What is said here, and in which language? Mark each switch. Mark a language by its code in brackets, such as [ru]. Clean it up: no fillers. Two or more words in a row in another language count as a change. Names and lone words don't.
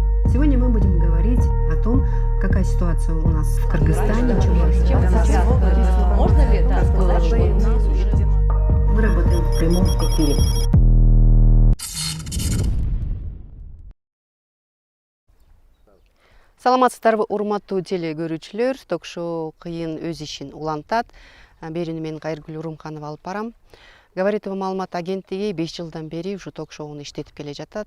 [ru] Сегодня мы будем говорить о том, какая ситуация у нас в Кыргызстане. Можно ли сказать, что у нас уже... Мы работаем в прямом эфире. [ky] Саламатсыздарбы урматтуу теле көрүүчүлөр, ток-шоу кыйын өз ишин улантат. Берүүнү мен Кайыргүл Урумханова алып барам. Говоритова маалымат агенттиги 5 жылдан бери ушу ток-шоуну иштетип келе жатат.